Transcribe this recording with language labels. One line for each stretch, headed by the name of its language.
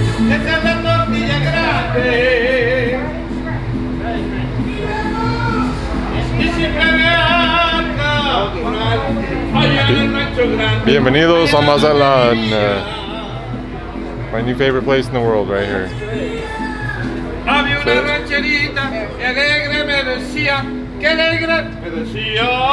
Spanish: Esta es la tortilla grande. Y siempre me anda por allá en el rancho grande. Bienvenidos a Mazatlan.
English: My new favorite place in the world right here.
Spanish: Había una rancherita que alegre me decía, que alegre me decía.